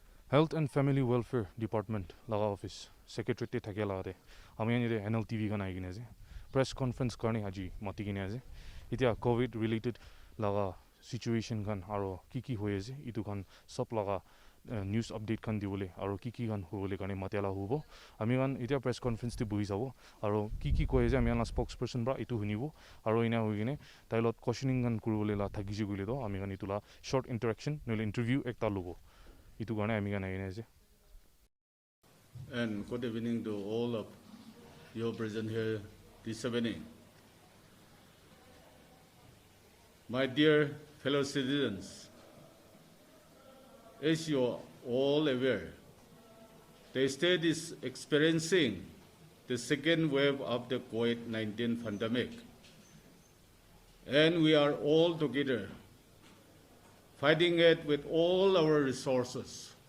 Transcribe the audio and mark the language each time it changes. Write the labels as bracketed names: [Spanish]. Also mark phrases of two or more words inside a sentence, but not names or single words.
[Naga Pidgin] Health and Family Welfare Department laga office secretary te thake lagate ami ani NL TV kan aigine ase [English] press conference [Naga Pidgin] karne haji mati kine ase itia [English] covid related [Naga Pidgin] laga situation kan aro ki hoye ase itu kan sab laga [English] news update [Naga Pidgin] kan dibole aro ki kan hobole karne matela hobo ami kan itia [English] press conference [Naga Pidgin] te buhi sabo aro ki koye ase ami an spokesperson bra itu hunibo aro ina hoigine tailot questioning kan kurule la thakiji gule do ami kan itula [English] short interaction [Naga Pidgin] nole interview ekta lobo itu karne ami kan aigine ase. [English] And good evening to all of you present here this evening. My dear fellow citizens, as you are all aware, the state is experiencing the second wave of the COVID-19 pandemic, and we are all together fighting it with all our resources.